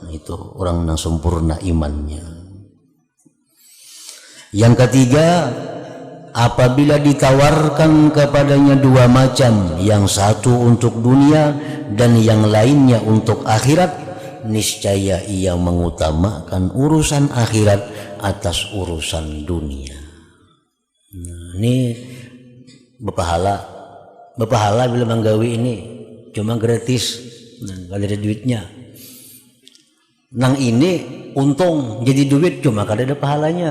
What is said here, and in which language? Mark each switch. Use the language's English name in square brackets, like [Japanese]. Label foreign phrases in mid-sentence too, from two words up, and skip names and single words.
[Indonesian] Itu orang yang sempurna imannya. Yang ketiga, apabila ditawarkan kepadanya 2 macam, yang satu untuk dunia dan yang lainnya untuk akhirat, niscaya ia mengutamakan urusan akhirat atas urusan dunia. [Banjar] Nah, ini berpahala bila menggawi ini cuma gratis, kalau ada duitnya. Nang ini untung jadi duit cuma kada ada pahalanya.